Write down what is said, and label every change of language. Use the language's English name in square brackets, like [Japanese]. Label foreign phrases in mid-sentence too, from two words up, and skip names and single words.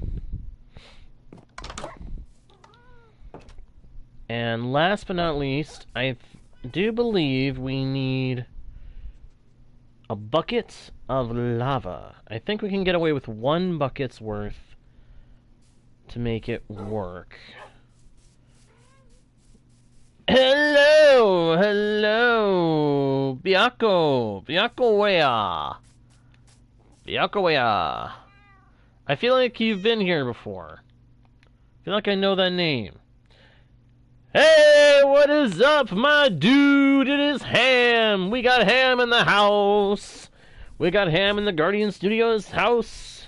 [English] And last but not least, I do believe we need a bucket of lava. I think we can get away with 1 bucket's worth to make it work. Hello! Hello! Biako! Biako wea! Biako wea! I feel like you've been here before. I feel like I know that name. Hey, what is up, my dude? It is Ham. We got Ham in the house. We got Ham in the Guardian Studios house.